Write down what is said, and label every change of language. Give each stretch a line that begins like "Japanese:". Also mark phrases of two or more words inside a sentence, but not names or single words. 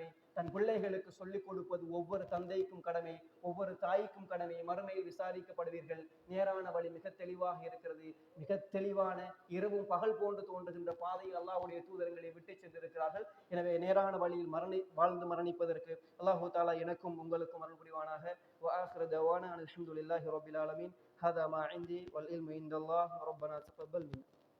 Tamil: தன் பிள்ளைகளுக்கு சொல்லிக் கொடுப்பது ஒவ்வொரு தந்தைக்கும் கடமை, ஒவ்வொரு தாய்க்கும் கடமை. மறுமையில் விசாரிக்கப்படுவீர்கள். நேரான வழி மிக தெளிவாக இருக்கிறது. மிக தெளிவான இரவும் பகல் போன்று தோன்றுகின்ற பாதையில் அல்லாஹ்வுடைய தூதர்களை விட்டு சென்றிருக்கிறார்கள். எனவே நேரான வழியில் வாழ்ந்து மரணிப்பதற்கு அல்லாஹு தஆலா எனக்கும் உங்களுக்கும் அருள் புரிவானாக.
Arabic: وآخر دعوانا الحمد لله رب العالمين. هذا ما عندي والعلم عند الله. ربنا تقبل منا.